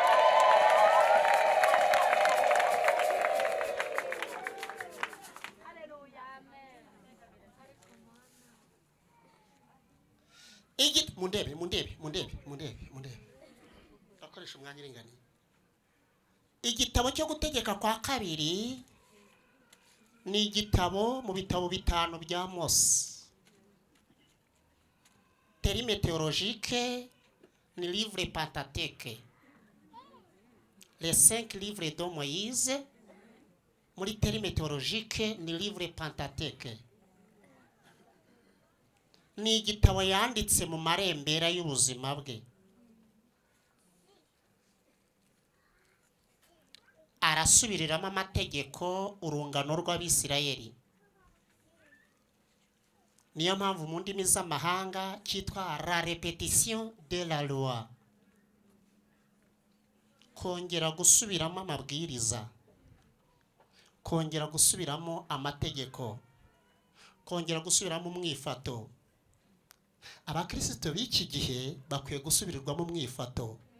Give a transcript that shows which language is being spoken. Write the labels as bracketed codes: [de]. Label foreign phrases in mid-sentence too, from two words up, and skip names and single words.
[rw] Mundebe. Akoresha umwanya uringaniye. Igitabo cyo Gutegeka kwa kabiri ni igitabo mu bitabo bitanu bya Mose. Terime théologique ni [fr] livre Pentateuque. Les 5 livres de Moïse [rw] muri terime [fr] théologique ni livre Pentateuque. [rw] Ni igitabo yanditse mu marembera y'ubuzima bwe. Arasubiriramo amategeko urungano rw'Abisirayeli. Niyo mpamvu mu ndimi z'amahanga cyitwa [fr] la répétition de la loi. [rw] Kongera gusubiramo amabwiriza, kongera gusubiramo amategeko, kongera gusubiramo umwifato. Abakristo b'iki gihe bakwiye gusubirirwamo umwifato.